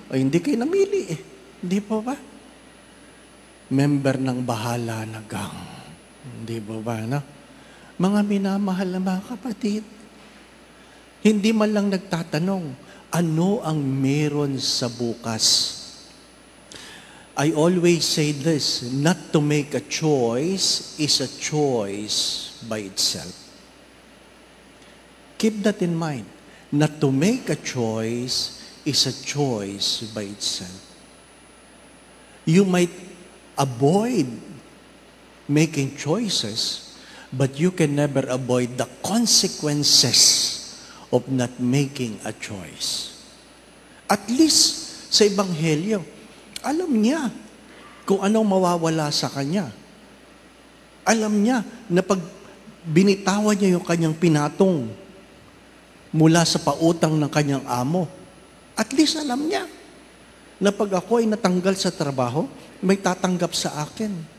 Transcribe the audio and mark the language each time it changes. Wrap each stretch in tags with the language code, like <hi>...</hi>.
<tl>Hindi kayo namili eh. Hindi po ba? Member ng bahala na gang. Hindi po ba? No? Mga minamahal na mga kapatid, hindi man lang nagtatanong, ano ang meron sa bukas?</tl> <en>I always say this, not to make a choice is a choice by itself. Keep that in mind. Not to make a choice is a choice by itself. You might avoid making choices, but you can never avoid the consequences of not making a choice. At least</en> <tl>sa Ebanghelyo, alam niya kung anong mawawala sa kanya. Alam niya na pag binitawan niya yung kanyang pinatong mula sa pautang ng kanyang amo,</tl> <en>at least</en> <tl>alam niya na pag ako ay natanggal sa trabaho, may tatanggap sa akin.</tl>